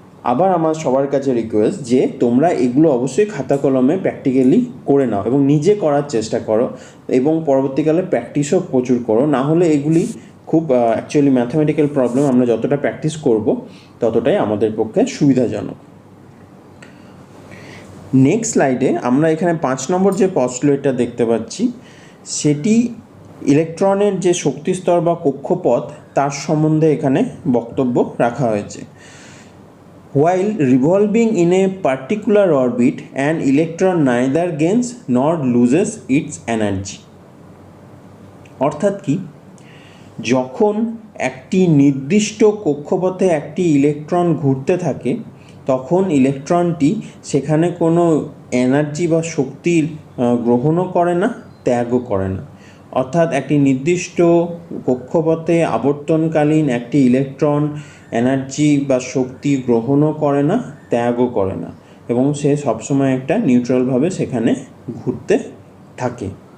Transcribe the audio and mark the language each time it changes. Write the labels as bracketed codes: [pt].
[bn] আবার আমার সবার কাছে রিকোয়েস্ট যে তোমরা এগুলো অবশ্যই খাতা কলমে প্র্যাকটিক্যালি করে নাও এবং নিজে করার চেষ্টা করো এবং পরবর্তীকালে প্র্যাকটিসও প্রচুর করো, না হলে এগুলি খুব অ্যাকচুয়ালি ম্যাথামেটিক্যাল প্রবলেম আমরা যতটা প্র্যাকটিস করব ততটাই আমাদের পক্ষে সুবিধাজনক। নেক্সট স্লাইডে আমরা এখানে 5 নম্বর যে পস্টুলেটটা দেখতে পাচ্ছি সেটি ইলেকট্রনের যে শক্তিস্তর বা কক্ষপথ তার সম্বন্ধে এখানে বক্তব্য রাখা হয়েছে। [en] While revolving in a particular orbit, an electron neither gains nor loses its energy. [bn] অর্থাৎ কি, যখন একটি নির্দিষ্ট কক্ষপথে একটি ইলেকট্রন ঘুরতে থাকে তখন ইলেকট্রনটি সেখানে কোনো এনার্জি বা শক্তি গ্রহণও করে না, ত্যাগও করে না। অর্থাৎ একটি নির্দিষ্ট কক্ষপথে আবর্তনকালীন একটি ইলেকট্রন এনার্জি বা শক্তি গ্রহণও করে না, ত্যাগও করে না, এবং সে সবসময় একটা নিউট্রালভাবে সেখানে ঘুরতে থাকে।